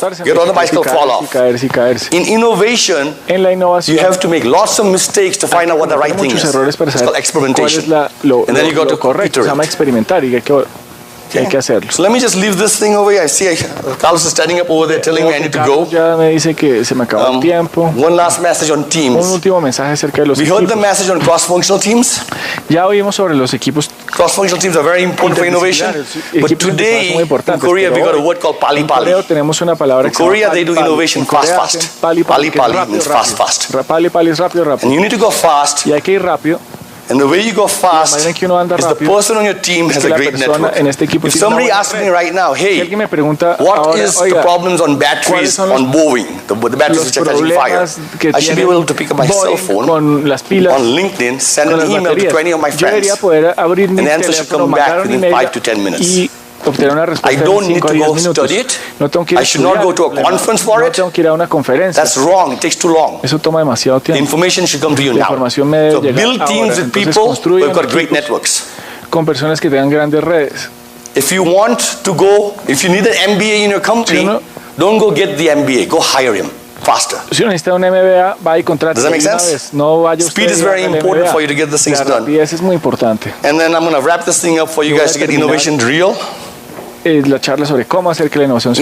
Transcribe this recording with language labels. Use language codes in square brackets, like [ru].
[en] Get on the bicycle, fall off. In innovation, you have to make lots of mistakes to find out what the right thing is. It's called experimentation. And then you got to iterate. [es] Hay que hacerlo. [en] So let me just leave this thing over here. I see Carlos is standing up over there telling me I need to go. [es] Ya me dice que se me acabó el tiempo. [en] One last message on teams. [es] Un último mensaje acerca de los equipos. [en] We heard the message on cross-functional teams. [es] Ya oímos sobre los equipos. [en] Cross-functional teams are very important for innovation. But today in Korea we got a word called pali pali. [es] Tenemos una palabra [en] in Korea they do innovation fast. Pali pali means fast. [es] Pali pali es rápido. [en] And you need to go fast. [es] Y hay que ir rápido. [en] And the way you go fast is the person on your team has a great network. If somebody asks me right now, hey, what is the problems on batteries on Boeing, the batteries which are catching fire? I should be able to pick up my cell phone on LinkedIn, send an email to 20 of my friends, and the answer should come back within 5 to 10 minutes. [es] Obtener una respuesta [en] I don't need to go study it. I should not go to a conference for it. That's wrong. It takes too long. [es] Eso toma demasiado tiempo. [en] The information should come to you now. So build teams with people who've got great networks. [es] Con personas que tengan grandes redes. [en] If you want to go, if you need an MBA in your company, don't go get the MBA. Go hire him. Faster. [es] Si uno necesita un MBA, va y contrata. [en] Does that make sense? [es] No vaya usted. [en] Speed is very important for you to get these things done. [es] La rapidez es muy importante. [en] And then I'm going to wrap this thing up for you guys to get innovation real. [es] La charla sobre cómo hacer que la innovación sea